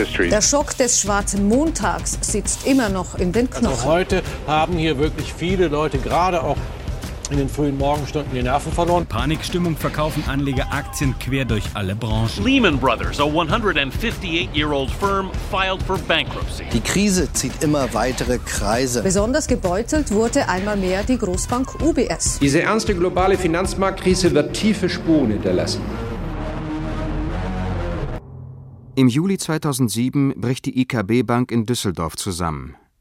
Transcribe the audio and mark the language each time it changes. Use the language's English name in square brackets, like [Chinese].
[German] Der Schock des schwarzen Montags sitzt immer noch in den Knochen. Also heute haben hier wirklich viele Leute, gerade auch in den frühen Morgenstunden, die Nerven verloren. Panikstimmung, verkaufen Anleger Aktien quer durch alle Branchen. [English] Lehman Brothers, a 158-year-old firm, filed for bankruptcy. [German] Die Krise zieht immer weitere Kreise. Besonders gebeutelt wurde einmal mehr die Großbank UBS. Diese ernste globale Finanzmarktkrise wird tiefe Spuren hinterlassen. Im Juli 2007 bricht die IKB Bank in Düsseldorf zusammen.